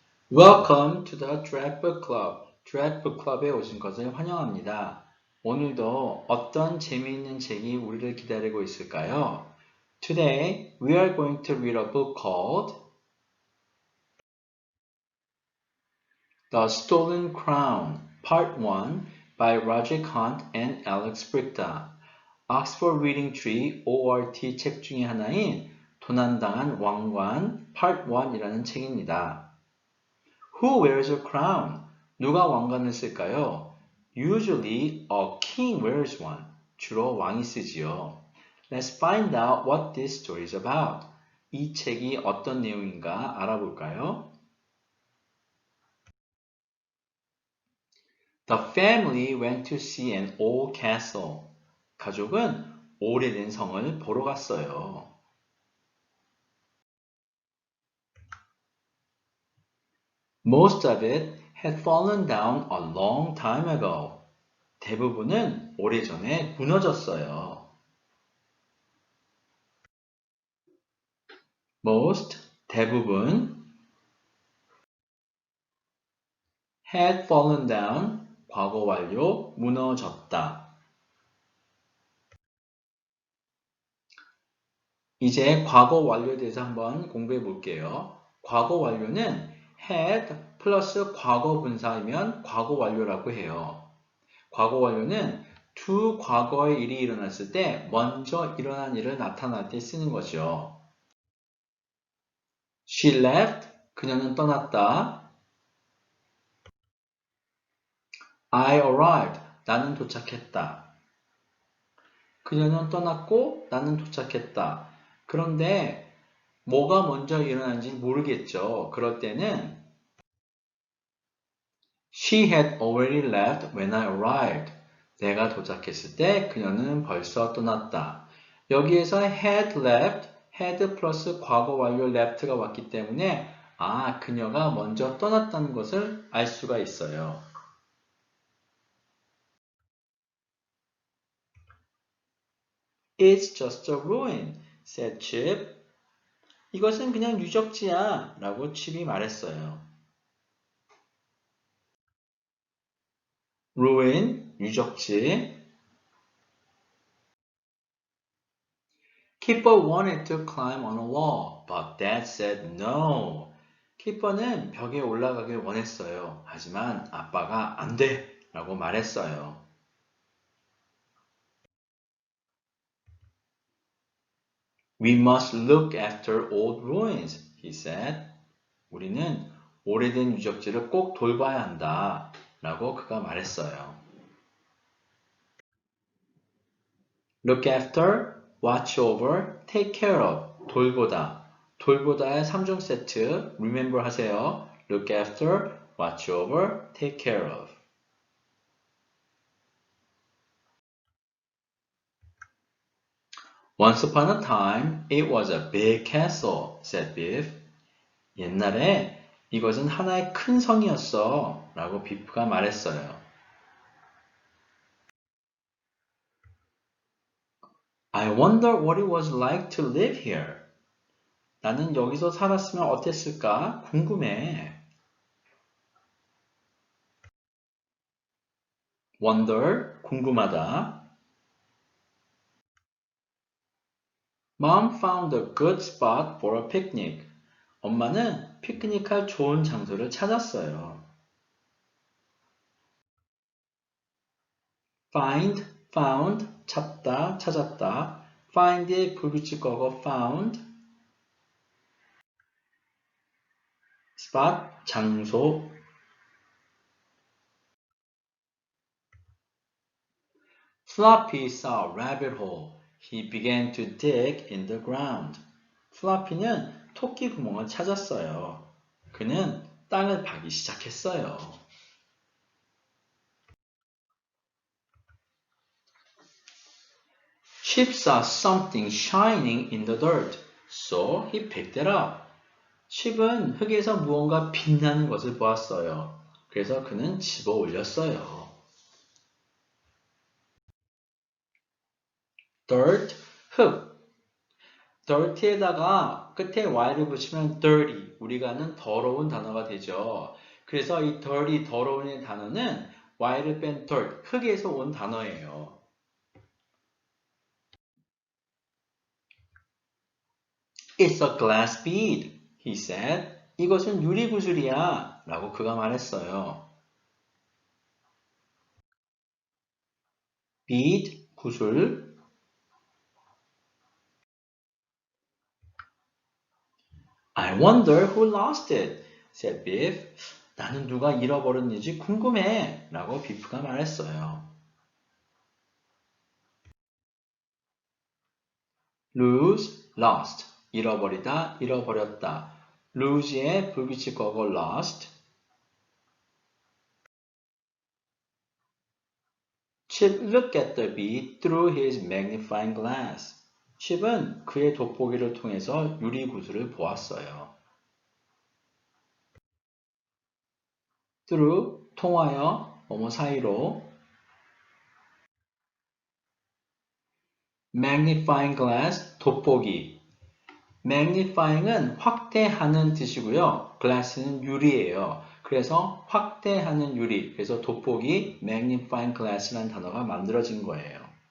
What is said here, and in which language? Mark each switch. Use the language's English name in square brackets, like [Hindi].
[English] Welcome to the Draft Club. [Korean] Draft Club에 오신 것을 환영합니다. 오늘도 어떤 재미있는 책이 우리를 기다리고 있을까요? [English] Today, we are going to read a book called The Stolen Crown, Part 1 by Roger Hunt and Alex Brichta. [Korean] Oxford Reading Tree ORT 책 중에 하나인 도난당한 왕관 Part 1이라는 책입니다. [English] Who wears a crown? [Korean] 누가 왕관을 쓸까요? [English] Usually a king wears one. [Korean] 주로 왕이 쓰지요. [English] Let's find out what this story is about. [Korean] 이 책이 어떤 내용인가 알아볼까요? [English] The family went to see an old castle. [Korean] 가족은 오래된 성을 보러 갔어요. [English] Most of it had fallen down a long time ago. [Korean] 대부분은 오래전에 무너졌어요. Most, 대부분, [English] had fallen down, [Korean] 과거 완료, 무너졌다. 이제 과거 완료에 대해서 한번 공부해 볼게요. 과거 완료는 had 플러스 과거 분사이면 과거 완료라고 해요. 과거 완료는 두 과거의 일이 일어났을 때 먼저 일어난 일을 나타날 때 쓰는 거죠. [English] She left, [Korean] 그녀는 떠났다. [English] I arrived, [Korean] 나는 도착했다. 그녀는 떠났고 나는 도착했다. 그런데 뭐가 먼저 일어난지 모르겠죠. 그럴 때는 [English] She had already left when I arrived. [Korean] 내가 도착했을 때 그녀는 벌써 떠났다. 여기에서 had left, had 플러스 과거 완료 left가 왔기 때문에 그녀가 먼저 떠났다는 것을 알 수가 있어요. [English] It's just a ruin, said Chip. [Korean] 이것은 그냥 유적지야 라고 칩이 말했어요. ruin, 유적지. [English] Kipper wanted to climb on a wall, but Dad said no. [Korean] 키퍼는 벽에 올라가길 원했어요. 하지만 아빠가 안 돼! 라고 말했어요. [English] We must look after old ruins, he said. [Korean] 우리는 오래된 유적지를 꼭 돌봐야 한다. 라고 그가 말했어요. [English] Look after, watch over, take care of, 돌보다. [Korean] 돌보다의 3종 세트, remember 하세요. [English] Look after, watch over, take care of. Once upon a time, it was a big castle, said Biff. [Korean] 옛날에 이것은 하나의 큰 성이었어, 라고 비프가 말했어요. [English] I wonder what it was like to live here. [Korean] 나는 여기서 살았으면 어땠을까? 궁금해. Wonder, 궁금하다. [English] Mom found a good spot for a picnic. [Korean] 엄마는 피크닉할 좋은 장소를 찾았어요. [English] Find, found, [Korean] 찾다, 찾았다. find의 불규칙 어거 found. spot, 장소. [English] Floppy saw a rabbit hole. He began to dig in the ground. [Korean] 플라피는 토끼 구멍을 찾았어요. 그는 땅을 파기 시작했어요. [English] Chip saw something shining in the dirt, so he picked it up. [Korean] 칩은 흙에서 무언가 빛나는 것을 보았어요. 그래서 그는 집어 올렸어요. Dirt, 흙. dirty에다가 끝에 y를 붙이면 dirty, 우리가 아는 더러운 단어가 되죠. 그래서 이 dirty, 더러운의 단어는 y를 뺀 dirt, 흙에서 온 단어예요. [English] It's a glass bead, he said. [Korean] 이것은 유리구슬이야, 라고 그가 말했어요. bead, 구슬. [English] I wonder who lost it, said Biff. [Korean] 나는 누가 잃어버렸는지 궁금해, 라고 비프가 말했어요. [English] lose, lost. [Korean] 잃어버리다, 잃어버렸다. lose의 불규칙 과거 lost. [English] Chip looked at the bead through his magnifying glass. [Korean] 칩은 그의 돋보기를 통해서 유리구슬을 보았어요. through, 통하여, 뭐뭐 사이로. magnifying glass, 돋보기. magnifying은 확대하는 뜻이고요. glass는 유리예요. 그래서 확대하는 유리, 그래서 돋보기 magnifying glass라는 단어가 만들어진 거예요.